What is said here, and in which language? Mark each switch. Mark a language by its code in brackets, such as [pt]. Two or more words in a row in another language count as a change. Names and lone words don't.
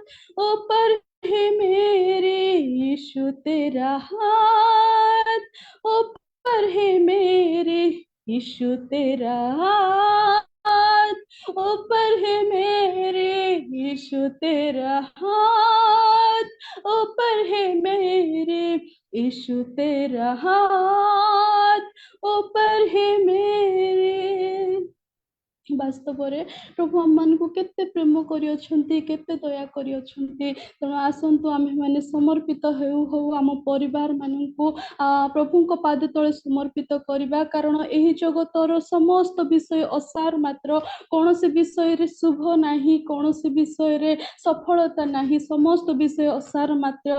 [hi] ऊपर है मेरे, यीशु तेरा हाथ ऊपर है मेरे, यीशु तेरा हाथ ऊपर है मेरे, यीशु तेरा हाथ ऊपर है मेरे, यीशु तेरा हाथ ऊपर है मेरे। [or] ବାସ୍ତବରେ ପ୍ରଭୁ ଆମମାନଙ୍କୁ କେତେ ପ୍ରେମ କରିଅଛନ୍ତି, କେତେ ଦୟା କରିଅଛନ୍ତି। ତେଣୁ ଆସନ୍ତୁ ଆମେମାନେ ସମର୍ପିତ ହଉ ଆମ ପରିବାର ମାନଙ୍କୁ ପ୍ରଭୁଙ୍କ ପାଦ ତଳେ ସମର୍ପିତ କରିବା। କାରଣ ଏହି ଜଗତର ସମସ୍ତ ବିଷୟ ଅସାର ମାତ୍ର, କୌଣସି ବିଷୟରେ ଶୁଭ ନାହିଁ, କୌଣସି ବିଷୟରେ ସଫଳତା ନାହିଁ, ସମସ୍ତ ବିଷୟ ଅସାର ମାତ୍ର।